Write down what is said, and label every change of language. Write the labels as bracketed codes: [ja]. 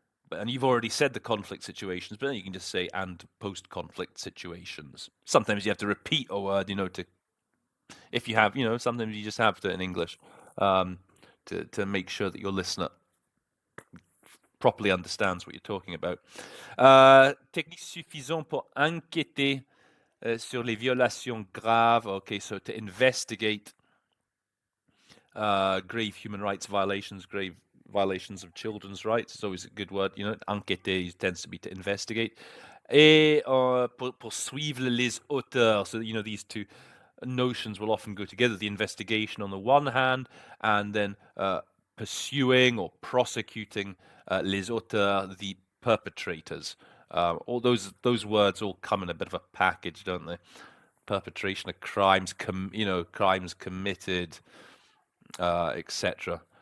[en] And you've already said the conflict situations, but then you can just say and post-conflict situations. Sometimes you have to repeat a word, if you have, sometimes you just have to in English to make sure that your listener properly understands what you're talking about. [fr] Technique suffisant pour enquêter sur les violations graves. [en] Okay, so to investigate grave human rights violations, grave violations of children's rights. It's always a good word, enquêter tends to be to investigate. [fr] Et pour suivre les auteurs. [en] So, these two notions will often go together. The investigation on the one hand, and then pursuing or prosecuting [fr] les auteurs, [en] the perpetrators. All those words all come in a bit of a package, don't they? Perpetration of crimes, crimes committed, etc.